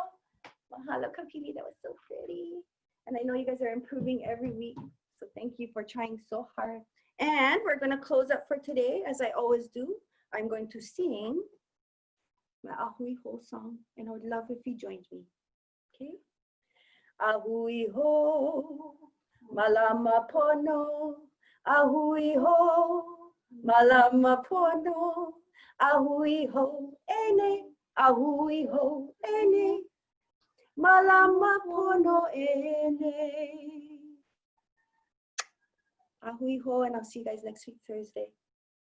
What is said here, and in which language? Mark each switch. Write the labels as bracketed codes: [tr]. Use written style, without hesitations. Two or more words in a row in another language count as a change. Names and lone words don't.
[haw] Mahalo, Kakili. [en] That was so pretty. And I know you guys are improving every week. So thank you for trying so hard. And we're going to close up for today, as I always do. I'm going to sing my Ahui Ho song. And I would love if you joined me. [haw] Okay? Ahui Ho, Malama Pono. Ahui Ho, Malama Pono. Ahui Ho, Ene. Ahui Ho, Ene. Malama Pono, Ene. Ahui Ho, [en] and I'll see you guys next week, Thursday.